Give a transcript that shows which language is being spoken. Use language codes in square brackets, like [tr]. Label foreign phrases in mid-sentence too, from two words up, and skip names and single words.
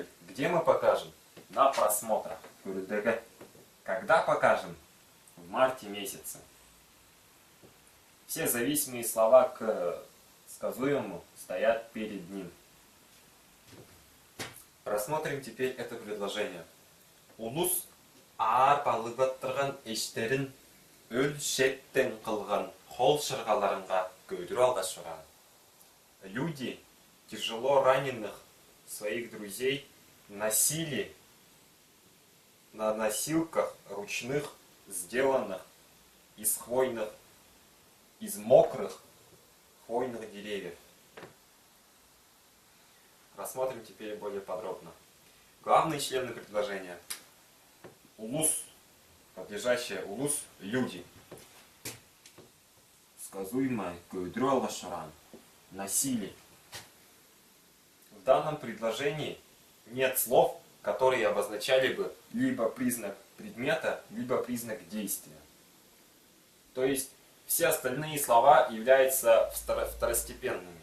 [ru] Где мы покажем? На просмотрах. Когда покажем? В марте месяце. Все зависимые слова к сказуемому стоят перед ним. Рассмотрим теперь это предложение. [tyv] Улус аар балыгып турган эштерин өл шеттен кылган кол шыргаларынга көйдүрүп алгаш турган. [ru] Люди тяжело раненых своих друзей носили на носилках ручных, сделанных из мокрых хвойных деревьев. Рассмотрим теперь более подробно. Главные члены предложения. Улус, подлежащее улус, люди. [tyv] Сказуемое көйдүрүп алгаш турган. [ru] Носили. В данном предложении нет слов, которые обозначали бы либо признак предмета, либо признак действия. То есть все остальные слова являются второстепенными.